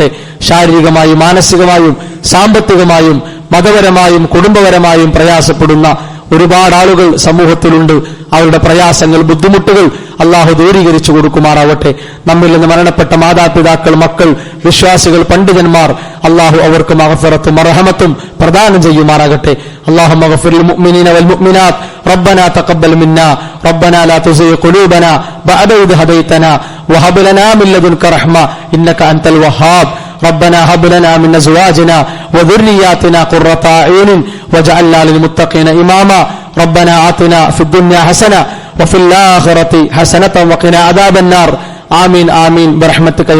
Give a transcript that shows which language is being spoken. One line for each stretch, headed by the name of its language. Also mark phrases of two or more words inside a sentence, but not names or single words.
Malayalam: ശാരീരികമായും മാനസികമായും സാമ്പത്തികമായും മതപരമായും കുടുംബപരമായും പ്രയാസപ്പെടുന്ന ഒരുപാട് ആളുകൾ സമൂഹത്തിലുണ്ട്. അവരുടെ പ്രയാസങ്ങൾ, ബുദ്ധിമുട്ടുകൾ അല്ലാഹു ദൂരീകരിച്ചു കൊടുക്കുമാറാവട്ടെ. നമ്മിൽ നിന്ന് മരണപ്പെട്ട മാതാപിതാക്കൾ, മക്കൾ, വിശ്വാസികൾ, പണ്ഡിതന്മാർ അല്ലാഹു അവർക്ക് മഗ്ഫിറത്തും മർഹമത്തും പ്രദാനം ചെയ്യുമാറാകട്ടെ.
Arabic: اللهم اغفر للمؤمنين والمؤمنات ربنا تقبل منا ربنا لا تزغ قلوبنا بعد إذ هديتنا وهب لنا من لدنك رحمة إنك أنت الوهاب ربنا هب لنا من أزواجنا وذرياتنا قرة أعين واجعلنا للمتقين إماما ربنا آتنا في الدنيا حسنة وفي الآخرة حسنة وقنا عذاب النار آمين آمين برحمتك يا